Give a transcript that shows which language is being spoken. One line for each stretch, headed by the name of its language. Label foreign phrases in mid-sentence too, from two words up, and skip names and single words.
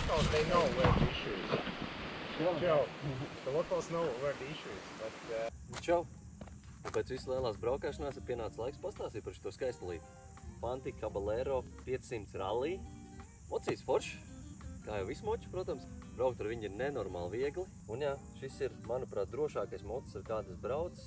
English: they know where the issue is. Joe, the locals know where the issue is, but
Latvian: Čau! Un pēc visas lielās braukāšanās ir pienācis laiks pastāstīt par šo skaistulību. Fanti Caballero 500 rallija. Mocīts foršs, kā jau visi moči, protams. Braukt ar viņu ir nenormāli viegli. Un jā, šis ir, manuprāt, drošākais mocis, ar kādas braucis.